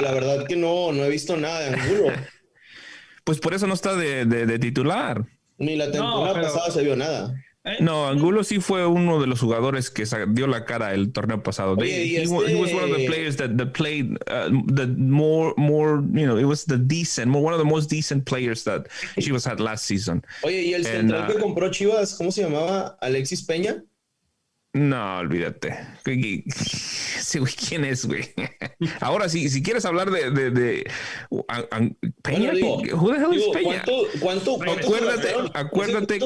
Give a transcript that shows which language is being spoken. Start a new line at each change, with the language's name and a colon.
Spanish: La verdad que no he visto nada de Angulo. Pues por eso no está de titular. Ni la temporada pasada se vio nada. No, Angulo sí fue uno de los jugadores que dio la cara el torneo pasado.
English: He was one of the players that played the more, it was the decent, one of the most decent players that Chivas had last season.
Spanish: Oye, ¿y el central que compró Chivas, cómo se llamaba? ¿Alexis Peña? No, olvídate. Sí, güey, ¿quién es, güey? Ahora, si quieres hablar de Peña,
English: who the hell is Peña?
Spanish: ¿Cuánto acuérdate que